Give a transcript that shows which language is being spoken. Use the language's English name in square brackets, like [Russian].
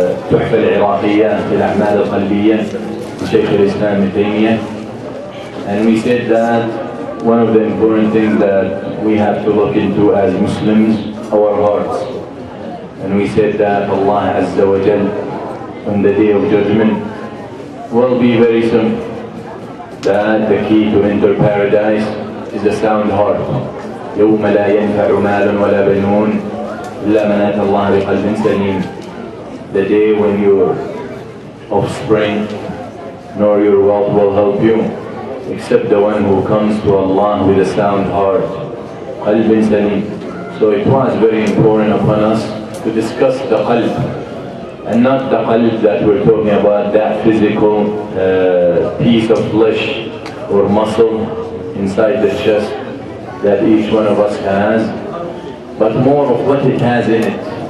[Arabic] تحفة العراقية في الأعمال القلبية لشيخ الإسلام ابن تيمية. [English] And we said that one of the important things that we have to look into as Muslims, our hearts. And we said that Allah Azza wa Jal on the day of judgment will be very soon, that the key to enter paradise is a sound heart. [Arabic] يوم لا ينفع مال ولا بنون إلا من أتى الله بقلب سليم. [English] The day when your offspring nor your wealth will help you, except the one who comes to Allah with a sound heart. Qalb salim. So it was very important upon us to discuss the qalb, and not the qalb that we're talking about, that physical piece of flesh or muscle inside the chest that each one of us has, but more of what it has in it.